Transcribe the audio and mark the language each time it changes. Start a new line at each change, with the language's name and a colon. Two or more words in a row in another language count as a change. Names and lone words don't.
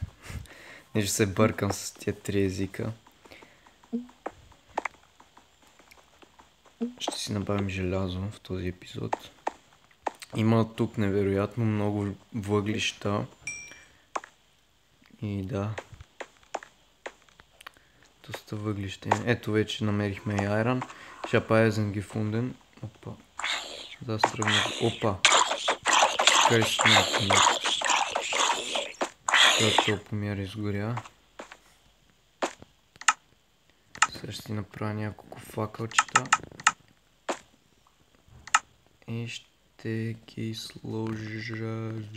Bulgarian: Не ще се бъркам с тия три езика. Ще си набавим желязо в този епизод. Има тук невероятно много въглища. И да. Доста въглища. Ето вече намерихме и айрон.
German: Ich habe Eisen gefunden.
Bulgarian: Опа. Да, стръгнах. Опа. Как ще ме. този помир изгоря. Сега ще си направя няколко факълчета. И ще ги сложа.